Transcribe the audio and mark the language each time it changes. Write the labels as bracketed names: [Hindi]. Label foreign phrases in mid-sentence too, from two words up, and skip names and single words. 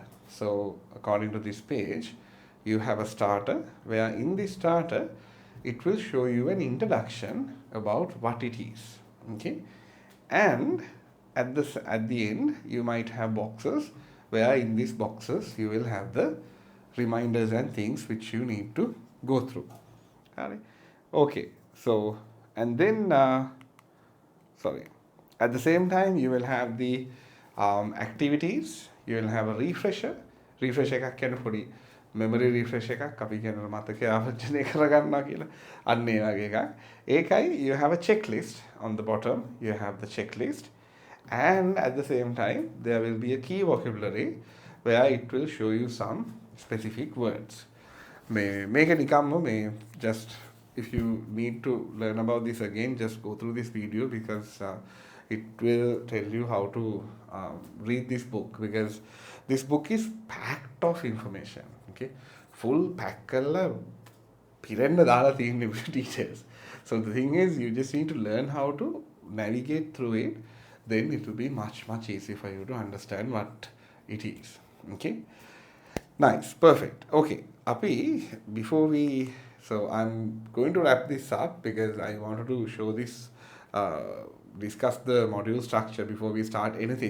[English] So according to this page, you have a starter where in this starter it will show you an introduction about what it is. Okay, and at the end you might have boxes where in these boxes you will have the reminders and things which you need to go through. Okay, so and then at the same time you will have the activities, you will have a refresher [Sinhala] එකක් කියන්නේ පොඩි [English] memory refresh එකක් [Sinhala] අපි කියන මතකය ආවර්ජනය කරගන්නවා කියලා. අන්න ඒ වගේ එකක්. [English] ඒකයි you have a checklist on the bottom, you have the checklist, and at the same time there will be a key vocabulary where it will show you some specific words. Make a [Sinhala] නිකම්ම මේ [English] just if you need to learn about this again, just go through this video because it will tell you how to read this book, because this book is packed of information. [Sinhala] Okay, full pack කරලා පිරෙන්න දාලා තියෙන details. [English] So the thing is, you just need to learn how to navigate through it, then it will be much easier for you to understand what it is. Okay, nice, perfect. Okay, Api, before we, so I'm going to wrap this up because I wanted to show this, discuss the module structure before we start anything.